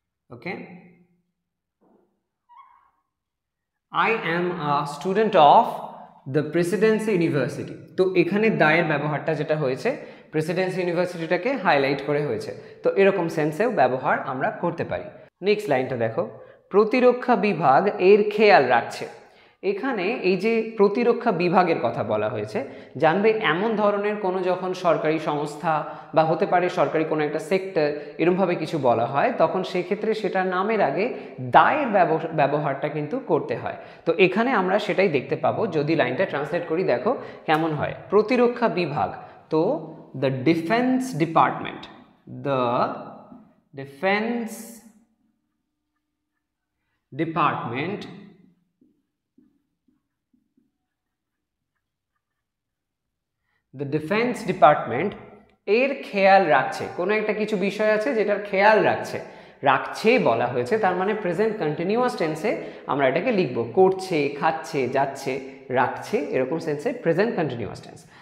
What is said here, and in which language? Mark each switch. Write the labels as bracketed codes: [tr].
[en] Okay, I am a student of the Presidency University. [bn] তো এখানে দায়ের ব্যবহারটা যেটা হয়েছে প্রেসিডেন্সি ইউনিভার্সিটিটাকে হাইলাইট করে হয়েছে, তো এরকম সেন্সেও ব্যবহার আমরা করতে পারি। নেক্সট লাইনটা দেখো, প্রতিরক্ষা বিভাগ এর খেয়াল রাখছে। এখানে এই যে প্রতিরক্ষা বিভাগের কথা বলা হয়েছে, জানবে এমন ধরনের কোনো যখন সরকারি সংস্থা বা হতে পারে সরকারি কোনো একটা সেক্টর এরকমভাবে কিছু বলা হয়, তখন সেক্ষেত্রে সেটার নামের আগে দায়ের ব্যবহারটা কিন্তু করতে হয়। তো এখানে আমরা সেটাই দেখতে পাবো যদি লাইনটা ট্রান্সলেট করি, দেখো কেমন হয়। প্রতিরক্ষা বিভাগ, তো [en] the defense department, the defense department the defense department [bn] এর খেয়াল রাখছে। কোনো একটা কিছু বিষয় আছে যেটার খেয়াল রাখছে বলা হয়েছে, তার মানে প্রেজেন্ট কন্টিনিউয়াস টেন্সে আমরা এটাকে লিখব, করছে, খাচ্ছে, যাচ্ছে, রাখছে, এরকম সেন্সে প্রেজেন্ট কন্টিনিউয়াস টেন্স।